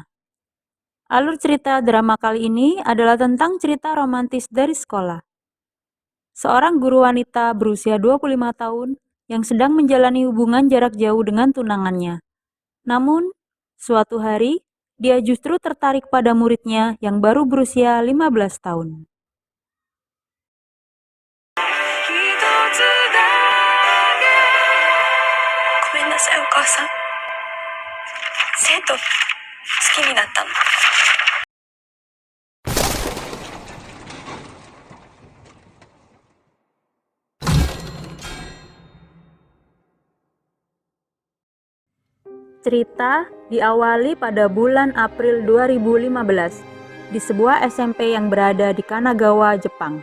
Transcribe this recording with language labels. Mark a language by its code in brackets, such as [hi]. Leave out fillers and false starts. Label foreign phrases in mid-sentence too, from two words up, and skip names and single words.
[id] Alur cerita drama kali ini adalah tentang cerita romantis dari sekolah. Seorang guru wanita berusia 25 tahun yang sedang menjalani hubungan jarak jauh dengan tunangannya. Namun, suatu hari, dia justru tertarik pada muridnya yang baru berusia 15 tahun. [ja] ごめんなさいお母さん。生徒好きになったの。 [id] Cerita diawali pada bulan April 2015 di sebuah SMP yang berada di Kanagawa, Jepang.